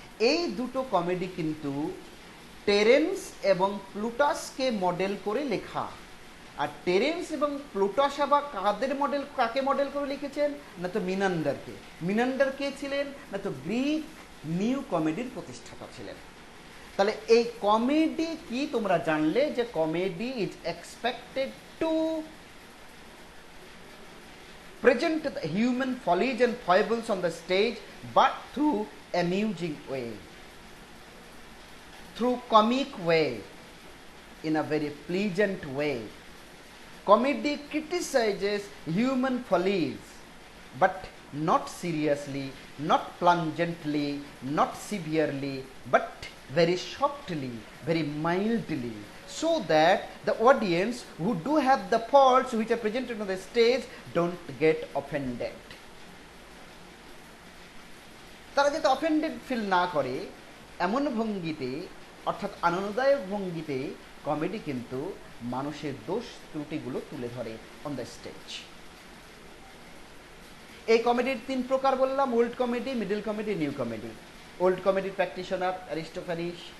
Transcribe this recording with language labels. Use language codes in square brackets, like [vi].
[bn] এই দুটো কমেডি কিন্তু টেরেন্স এবং প্লুটাসকে মডেল করে লেখা। আর টেরেন্স এবং প্লুটাস আবার কাকে মডেল করে লিখেছেন? না তো মিনান্ডারকে। মিনান্ডার কে ছিলেন? না তো গ্রিক নিউ কমেডির প্রতিষ্ঠাতা ছিলেন। তাহলে এই কমেডি কি তোমরা জানলে যে [en] Comedy is expected to present the human follies and foibles on the stage, but through amusing way, through comic way, in a very pleasant way. Comedy criticizes human follies, but not seriously, not plungently, not severely, but very softly, very mildly, so that the audience who do have the faults which are presented on the stage don't get offended. [bn] তারা যাতে offended feel না করে এমন ভঙ্গিতে, অর্থাৎ আনন্দদায়ক ভঙ্গিতে comedy কিন্তু মানুষের দোষ ত্রুটিগুলো তুলে ধরে অন দ্য স্টেজ। এই কমেডির 3 প্রকার বললাম: old comedy, middle comedy, new comedy. Old কমেডির প্র্যাকটিশনার অ্যারিস্টোফ্যানিস,